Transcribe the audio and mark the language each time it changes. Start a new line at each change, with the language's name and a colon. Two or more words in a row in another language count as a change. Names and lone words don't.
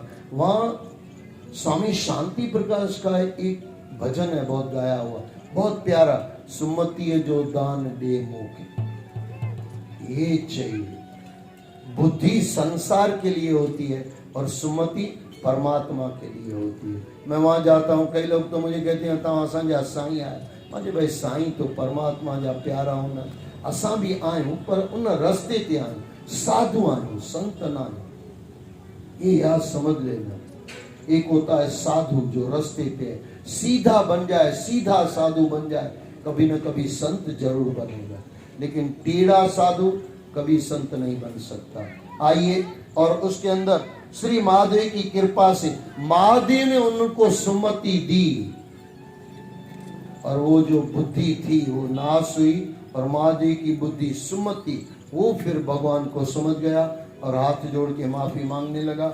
Hindi: वहाँ स्वामी शांति प्रकाश का एक भजन है बहुत गाया हुआ, बहुत प्यारा,
Sindhi: सुमति जो दान दे मोके।
Hindi: ये चाहिए, बुद्धि संसार के लिए होती है और सुमति परमात्मा के लिए होती है। मैं वहाँ जाता हूँ, कई लोग तो मुझे कहते हैं
Sindhi: तव्हां असांजा साईं आया।
Hindi: मुझे भाई साईं तो परमात्मा जा प्यारा होना,
Sindhi: असां भी आयूं पर उन रस्ते ते आयूं, साधु आयूं, संत न आयूं।
Hindi: ये याद समझ लेना। एक होता है साधु जो रस्ते पे है, सीधा बन जाए, सीधा साधु बन जाए, कभी न कभी संत जरूर बनेगा। लेकिन टेढ़ा साधु कभी संत नहीं बन सकता। आइए, और उसके अंदर श्री महादेव की कृपा से महादेव ने उनको सुमति दी, और वो जो बुद्धि थी वो नाश हुई, और महादेव की बुद्धि सुमति, वो फिर भगवान को समझ गया और हाथ जोड़ के माफी मांगने लगा।